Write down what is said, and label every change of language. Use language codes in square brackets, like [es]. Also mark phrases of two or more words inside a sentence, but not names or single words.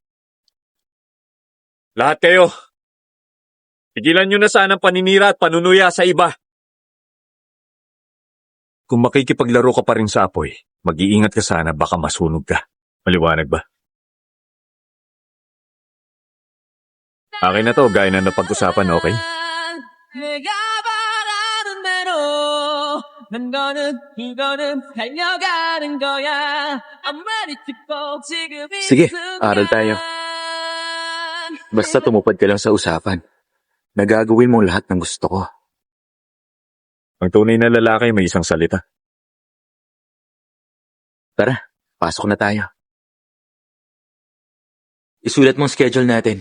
[tl] Lahat kayo, tigilan nyo na sana ang paninira at panunuya sa iba. Kung makikipaglaro ka pa rin sa apoy, mag-iingat ka sana baka masunog ka. Maliwanag ba? Akin na to, gaya na napag-usapan, okay? [ko] 내가 바라는 대로 난 거는 이거는 달려가는 거야 [en] I'm ready to go [ko] 지금 이 [tl] Sige, [ko] 순간. [tl] aral tayo. Basta tumupad ka lang sa usapan. Nagagawin mo lahat ng gusto ko. Ang tunay na lalaki may isang salita. Tara, pasok na tayo. Isulat mo ang schedule natin.